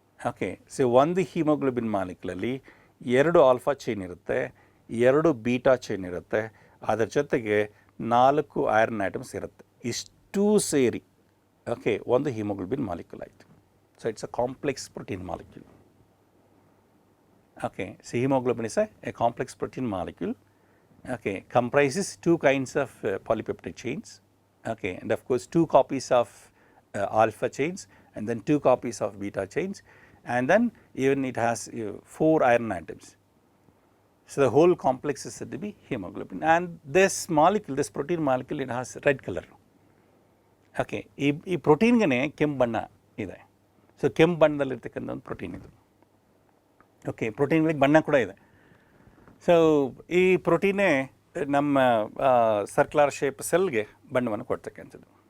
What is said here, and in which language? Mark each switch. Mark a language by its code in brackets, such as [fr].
[kn] Okay, so ಒಂದು haemoglobin ಮಾಲಿಕ್ಯೂಲಲ್ಲಿ 2 alpha chain ಇರುತ್ತೆ, 2 beta chain ಇರುತ್ತೆ, ಅದರ ಜೊತೆಗೆ 4 ಐರನ್ ಆಟಮ್ಸ್ ಇರುತ್ತೆ. ಇಷ್ಟೂ ಸೇರಿ ಓಕೆ ಒಂದು ಹಿಮೋಗ್ಲೋಬಿನ್ ಮಾಲಿಕ್ಯೂಲ್ ಆಯಿತು. [en] So it's a complex protein molecule. Okay, so haemoglobin is a complex protein molecule. Okay, comprises 2 kinds of polypeptide chains. Okay, and of course 2 copies of alpha chains, and then 2 copies of beta chains, and then even it has 4 iron atoms. So the whole complex is said to be hemoglobin, and this molecule, this protein molecule, it has red color. [kn] Okay, ಈ ಪ್ರೋಟೀನ್ಗೆ ಕೆಂಪು ಬಣ್ಣ ಇದೆ. So ಕೆಂಪು ಬಣ್ಣದಲ್ಲಿರ್ತಕ್ಕಂಥ ಒಂದು protein ಇದು. Okay, ಪ್ರೋಟೀನ್ಗಳಿಗೆ ಬಣ್ಣ ಕೂಡ ಇದೆ. ಸೊ ಈ ಪ್ರೋಟೀನೇ ನಮ್ಮ ಸರ್ಕ್ಯುಲರ್ ಶೇಪ್ ಸೆಲ್ಗೆ ಬಣ್ಣವನ್ನು ಕೊಡ್ತಕ್ಕಂಥದ್ದು.